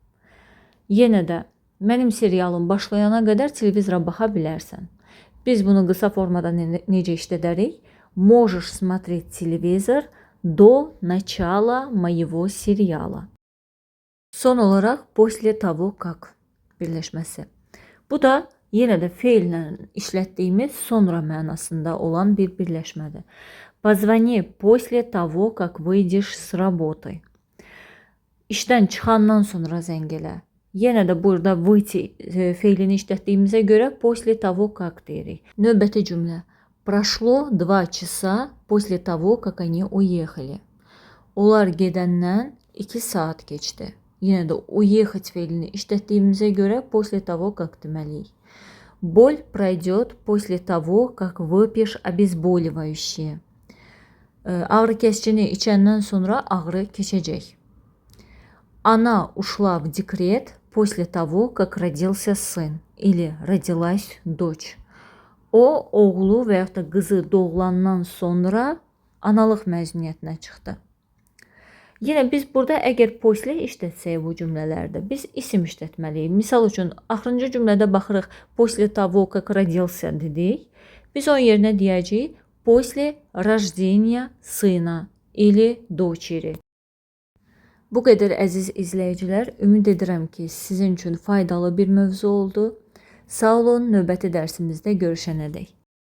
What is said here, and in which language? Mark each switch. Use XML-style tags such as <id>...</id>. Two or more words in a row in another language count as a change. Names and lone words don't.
<az>Yenə də mənim serialım başlayana qədər televizora baxa bilərsən. Biz bunu qısa formada necə işlədərik?</az> <ru>Можешь смотреть телевизор до начала моего сериала.</ru> <az>Son olaraq</az> <ru>после того как</ru> <az>birləşməsi. Bu da yenə də feillə işlətdiyimiz sonra mənasında olan bir birləşmədir.</az> <ru>Позвони после того, как выйдешь с работы.</ru> <az>İşdən çıxandan sonra zəng elə. Yenə də burada выйти feilini işlətdiyimizə görə</az> <ru>после того, как</ru> <az>deyirik. Növbəti cümlə.</az> <ru>Прошло 2 часа после того, как они уехали.</ru> <az>Onlar gedəndən 2 saat keçdi. Yenə də уехать feilini işlətdiyimizə görə</az> <ru>после того, как</ru> <az>deməliyik.</az> <ru>Боль пройдет после того, как выпьешь обезболивающее.</ru> <az>Ağrı kesicini içəndən sonra ağrı keçəcək.</az> <ru>Она ушла в декрет после того, как родился сын или родилась дочь.</ru> <az>O, oğlu və yaxud da qızı doğulandan sonra analıq məzuniyyətinə çıxdı. Yenə biz burada əgər после işlətsək bu cümlələrdə biz isim işlətməliyik. Misal üçün, axırıncı cümlədə baxırıq</az> <ru>после того, как родился</ru> <az>dedik. Biz onun yerinə deyəcəyik</az> <ru>после рождения сына или дочери.</ru> <az>Bu qədər əziz izləyicilər, ümid edirəm ki, sizin üçün faydalı bir mövzu oldu. Sağ olun, növbəti dərsimizdə görüşənədək.</az>